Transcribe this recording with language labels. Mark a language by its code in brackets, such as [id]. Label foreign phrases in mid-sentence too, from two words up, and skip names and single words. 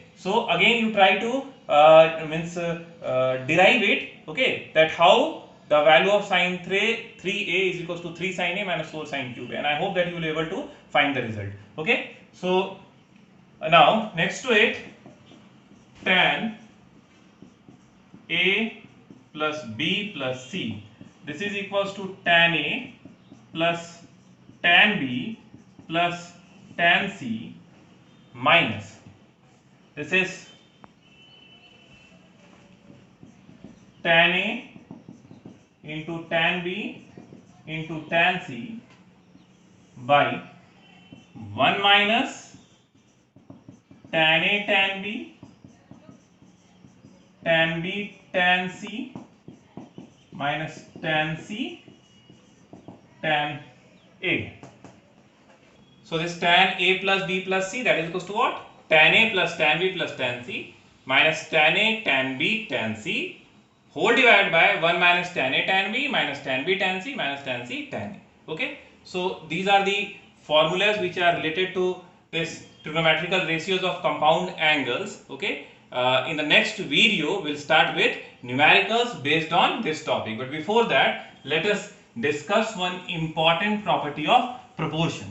[en] So again you try to derive it, okay, that how the value of sin 3A is equals to 3 sin A minus 4 sin cube A, and I hope that you will be able to find the result, okay. So now next to it, tan A plus B plus C, this is equals to tan A plus tan B plus tan C minus, this is tan A into tan B into tan C by 1 minus tan A tan B, tan B tan C minus tan C tan A. So this tan A plus B plus C, that is equals to what? Tan A plus tan B plus tan C minus tan A tan B tan C whole divided by 1 minus tan A tan B minus tan B tan C minus tan C tan A. Okay. So these are the formulas which are related to this trigonometrical ratios of compound angles. Okay. In the next video we'll start with numericals based on this topic. But before that, let us discuss one important property of proportion.